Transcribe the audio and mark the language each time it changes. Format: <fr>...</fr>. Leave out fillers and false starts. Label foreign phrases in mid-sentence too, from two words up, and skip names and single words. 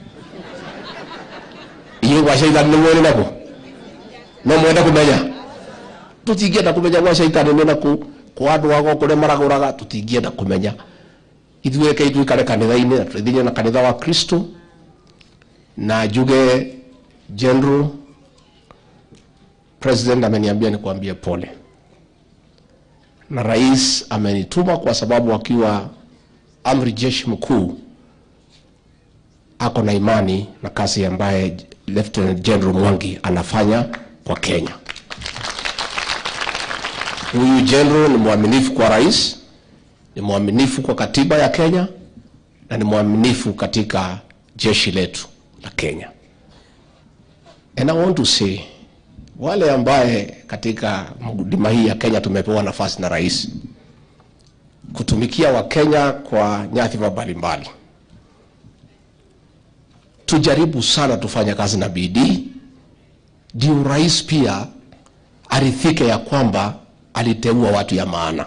<ki>inyuĩ gwa caitani nĩ mwĩrĩ naku no mwenda kũmenya tũtingĩenda kũmenya gwa caitani nĩ naku kwa andũ ago kũrĩa maragũraga tũtingĩenda kũmenya ithuĩ reke tuikare kanitha-inĩ na tũthiĩ na kanitha wa Kristo na njuge General President</ki> <sw>ameniambia nikwambie pole na rais amenituma kwa sababu akiwa amri jeshi mkuu ako na imani na kazi ambaye Lieutenant General Mwangi anafanya kwa Kenya. Huyu general ni mwaminifu kwa rais, ni mwaminifu kwa katiba ya Kenya na ni mwaminifu katika jeshi letu la Kenya.</sw> <en>And I want to say</en> <sw>wale ambaye katika huduma hii ya Kenya tumepewa nafasi na rais kutumikia wa Kenya kwa nyadhifa mbalimbali, tujaribu sana tufanye kazi na bidii ndio rais pia arithike ya kwamba aliteua watu ya maana.</sw>